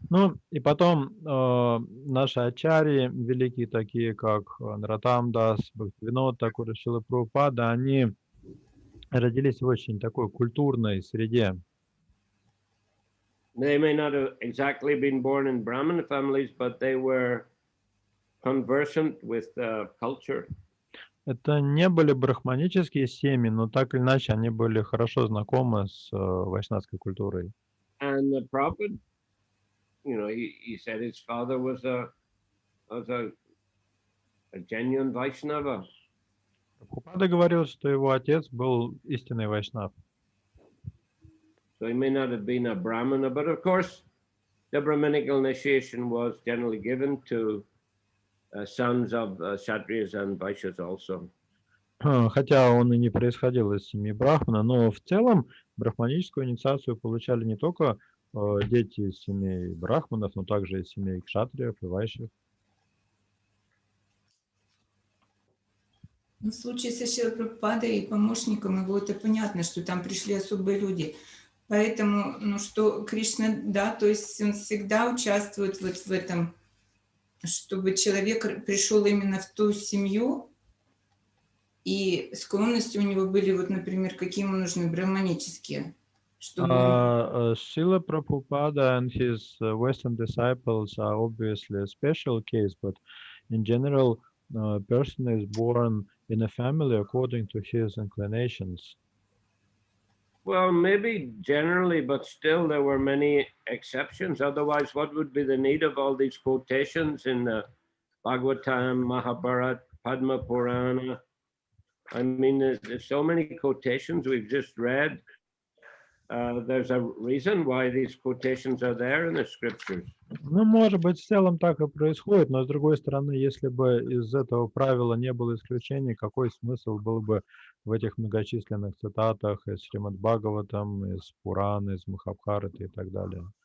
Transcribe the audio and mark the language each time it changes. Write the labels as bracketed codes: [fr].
[ru] Ну, и потом наши ачарьи, великие такие, как Наротам Дас, Бхактивинод Тхакур, Шрила Прабхупада, они родились в очень такой культурной среде. [en] They may not have exactly been born in Brahmin families, but they were conversant with culture. [ru] Это не были брахманические семьи, но так или иначе они были хорошо знакомы с вайшнавской культурой. [en] And the Prabhupada, he said his father was a genuine Vaishnava. [ru] Прабхупада говорил, что его отец был истинный вайшнав. [en] So he may not have been a Brahmana, but of course, the Brahminical initiation was generally given to sons of Kshatriyas and Vaishyas also. [ru] Хотя он и не происходил из семьи Брахмана, но в целом брахманическую инициацию получали не только дети из семей Брахманов, но также из семей Кшатриев и Вайшьев. В случае со Шрилой Прабхупадой и помощником его, это понятно, что там пришли особые люди. Поэтому, что Кришна, да, то есть он всегда участвует вот в этом, чтобы человек пришел именно в ту семью, и склонности у него были, вот, например, какие ему нужны, брахманические. [en] Srila Prabhupada and his Western disciples are obviously a special case, but in general, a person is born in a family according to his inclinations. Well, maybe generally, but still there were many exceptions. Otherwise, what would be the need of all these quotations in the Bhagavatam, Mahabharata, Padma Purana? I mean, there's so many quotations we've just read. There's a reason why these quotations are there in the scriptures. [ru] Ну, может быть, в целом так и происходит, но с другой стороны, если бы из этого правила не было исключений, какой смысл был бы в этих многочисленных цитатах из Шримад Бхагаватам, из Пураны, из Махабхараты и так далее?